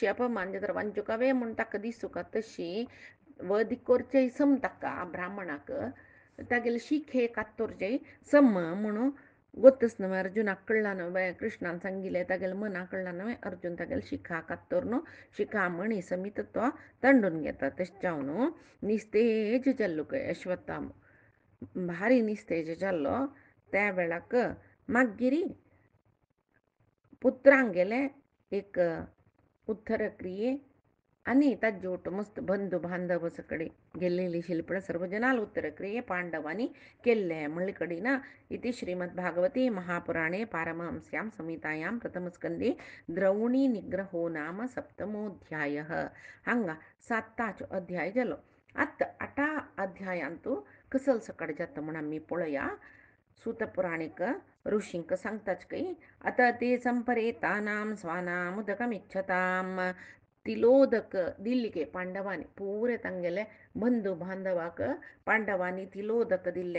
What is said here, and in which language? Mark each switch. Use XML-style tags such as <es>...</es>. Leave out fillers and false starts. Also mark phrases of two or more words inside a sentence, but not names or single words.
<kok>अपमान जर वंचुकावे म्हूण ताका दिसूं का तशी वध करचेय सम ताका ब्राह्मणाक तागेले शिखे कात्तोरचेय सम म्हणून गोत्तच न्हय अर्जुनाक कळ्ळां न्हय कृष्णान सांगिल्लें तागेले मना कळ्ळां न्हय अर्जुन तागेले शिखा कात्तोर न्हू शिखा मणी समीत तो तांडून घेता तशें जावन निस्तेज जाल्लो खंय अश्वत्थाम भारी निस्तेज जाल्लो त्या वेळाक मागीर पुत्रांगेले एक उत्तर क्रिये आनी ताजे वटू मस्त बंधू बांधव कಡೆ गेल्लेली शिल्पड सर्व जनाल उत्तर क्रिये पांडवांनी केल्ले म्हणले कडेन</kok> <sa>इति श्रीमद्भागवते महापुराणे पारमहंस्यां संहितायां प्रथमस्कंदे द्रौणी निग्रहो नाम सप्तमोऽध्यायः</sa> <kok>हांगा 7 अध्याय जालो आत्ता 8 अध्यायांतू कसल सकट जाता म्हण आमी पळोवया. सूतपुराणिक ऋषींक सांगताच काही आता ते</kok> <sa>संपरेतानाम स्वानाम उदकमिच्छताम</sa> <kok>तिलोदक दिल्लीके पांडवांनी पुरे तांगेले बंधू बांधवाक पांडवांनी तिलोदक दिल्ले</kok>